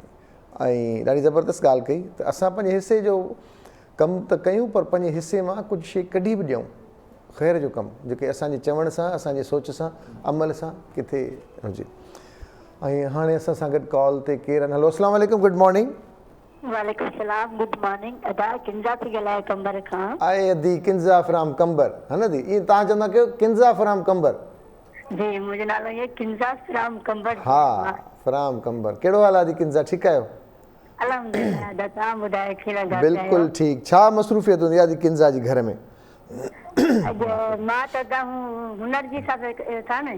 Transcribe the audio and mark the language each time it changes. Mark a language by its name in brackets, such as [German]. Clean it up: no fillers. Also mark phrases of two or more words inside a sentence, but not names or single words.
[Sindhi] ऐं ॾाढी ज़बरदस्त ॻाल्हि कई त असां पंहिंजे हिसे जो कमु त कयूं, पर पंहिंजे हिसे मां कुझु शइ कढी बि ॾियूं, ख़ैर जो कमु जेके असांजे चवण सां, असांजे सोच सां, अमल सां किथे हुजे। ऐं हाणे असां सां गॾु कॉल ते केरु आहिनि? [Arabic] हलो السلام عليكم, [English] good morning. [Arabic] وعليكم السلام, [English] good morning. [Sindhi] अदा किंजा थी ॻाल्हाए कंबर खां। आहे अदी किंजा फ्राम कंबर, है न दी? ईअं तव्हां चवंदा कयो किंजा फ्राम कंबर? जी, मुंहिंजो नालो इहो किंजा फ्राम कंबर। हा फ्राम कंबर। कहिड़ो हाल आहे दी किंजा, ठीकु आहियो? अल्हम्दुलिल्लाह। अदा तव्हां ॿुधायो कहिड़ा ॻाल्हि? बिल्कुलु ठीकु। छा मसरूफ़ियत हूंदी आहे दी किंजा जी घर में? अॼु मां त हुनर जी हिसाब था न।